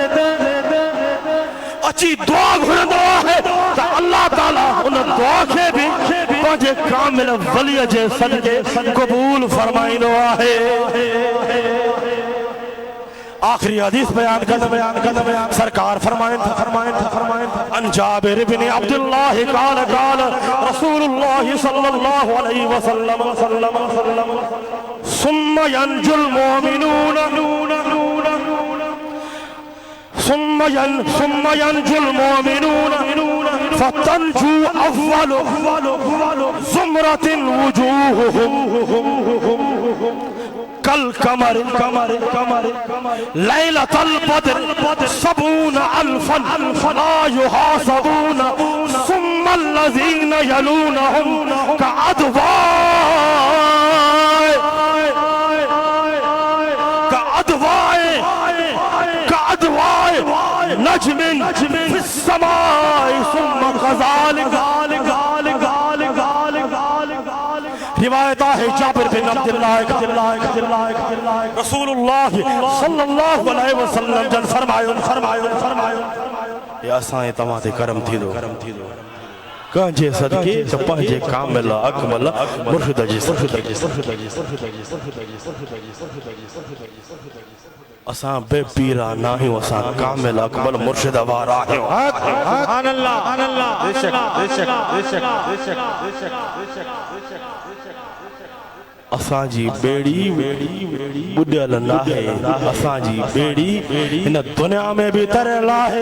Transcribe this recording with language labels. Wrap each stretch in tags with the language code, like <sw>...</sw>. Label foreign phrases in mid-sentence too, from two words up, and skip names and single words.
<sd>अची दुआ घुरंदो आहे त अल्लाह ताला उन दुआ खे बि पंहिंजे कामिल वलीअ जे सदके क़बूल फरमाईंदो आहे आखिरी हदीस बयान सरकार फरमाइन</sd> <ar>عن جابر بن عبد الله قال رسول الله صلى الله عليه وسلم ثم ينجو المؤمنون فتنجو أول زمرة وجوههم كالقمر ليلة البدر سبعون ألفا لا يحاسبون ثم الذين يلونهم كأضوإ نجم في السماء ثم كذلك</ar> <sd>रिवायत है जाबिर बिन अब्दुल्लाह रसूलुल्लाह</sd> <ar>صلى الله عليه وسلم</ar> <sd>जन फरमायो या असां तव्हां ते करम थींदो कंहिंजे सदके त पंहिंजे कामिल अकमल मुर्शिद जी असां बेपीरा न आहियूं असां कामिल अकमल मुर्शिद वारा आहियूं</sd> <ar>سبحان الله</ar> <sd>असांजी बेड़ी बुॾियल नाहे असांजी बेड़ी हिन दुनिया में भी तरियल आहे</sd>